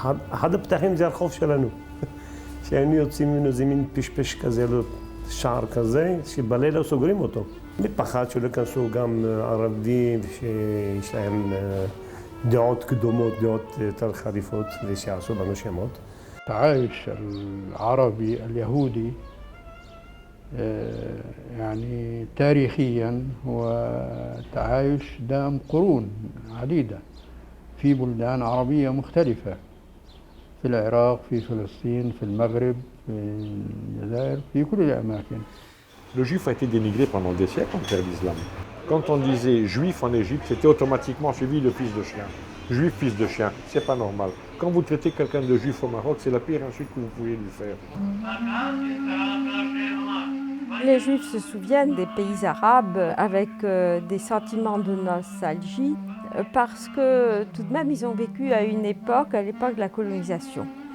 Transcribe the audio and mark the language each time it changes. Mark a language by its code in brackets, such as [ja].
[he] אחד הפתחים זה הרחוב שלנו. שהיינו יוצאים ממנו איזה מין פשפש כזה, שער כזה, שבלילה סוגרים אותו. מפחד שלא יכנסו גם ערבים שיש להם דעות קדומות, דעות יותר חריפות ושיעשו בנו שמות. [ar] التعايش العربي اليهودي يعني تاريخيا هو تعايش دام قرون عديدة في بلدان عربية مختلفة في العراق، في فلسطين، في المغرب، في الجزائر، في كل الأماكن. [fr] Le juif a été dénigré pendant des siècles en terre d'islam. Quand on disait juif en Égypte, c'était automatiquement suivi de fils de chien. Juif, fils de chien, c'est pas normal. Quand vous traitez quelqu'un de juif au Maroc, c'est la pire insulte que vous pouvez lui faire. Les Juifs se souviennent des pays arabes avec des sentiments de nostalgie parce que tout de même ils ont vécu à l'époque de la colonisation.